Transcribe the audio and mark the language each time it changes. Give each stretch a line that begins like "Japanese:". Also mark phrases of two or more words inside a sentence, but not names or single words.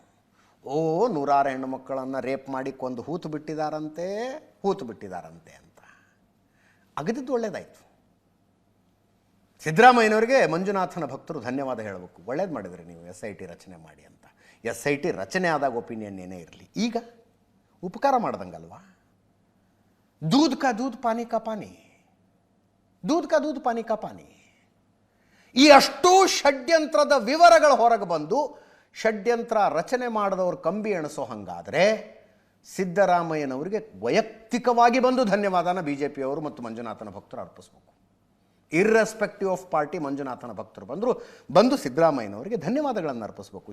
Kannada: ನೂರಾರು ಹೆಣ್ಣು ಮಕ್ಕಳನ್ನು ರೇಪ್ ಮಾಡಿ ಕೊಂದು ಹೂತು ಬಿಟ್ಟಿದ್ದಾರಂತೆ ಅಂತ ಅಗದಿದ್ದು ಒಳ್ಳೇದಾಯಿತು. ಸಿದ್ದರಾಮಯ್ಯನವರಿಗೆ ಮಂಜುನಾಥನ ಭಕ್ತರು ಧನ್ಯವಾದ ಹೇಳಬೇಕು, ಒಳ್ಳೇದು ಮಾಡಿದ್ರಿ ನೀವು SIT ರಚನೆ ಮಾಡಿ ಅಂತ. SIT ರಚನೆ ಆದಾಗ ಒಪಿನಿಯನ್ ಏನೇ ಇರಲಿ, ಈಗ ಉಪಕಾರ ಮಾಡ್ದಂಗಲ್ವಾ?
Hindi: दूध का दूध पानी का पानी, दूध का दूध पानी का पानी.
Kannada: ಈ ಅಷ್ಟೂ ಷಡ್ಯಂತ್ರದ ವಿವರಗಳು ಹೊರಗೆ ಬಂದು ಷಡ್ಯಂತ್ರ ರಚನೆ ಮಾಡಿದವರು ಕಂಬಿ ಎಣಿಸೋ ಹಂಗಾದರೆ ಸಿದ್ದರಾಮಯ್ಯನವರಿಗೆ ವೈಯಕ್ತಿಕವಾಗಿ ಬಂದು ಧನ್ಯವಾದನ BJPಯವರು ಮತ್ತು ಮಂಜುನಾಥನ ಭಕ್ತರು ಅರ್ಪಿಸಬೇಕು.
English: irrespective of party
Kannada: ಮಂಜುನಾಥನ ಭಕ್ತರು ಬಂದು ಸಿದ್ದರಾಮಯ್ಯನವರಿಗೆ ಧನ್ಯವಾದಗಳನ್ನು ಅರ್ಪಿಸಬೇಕು.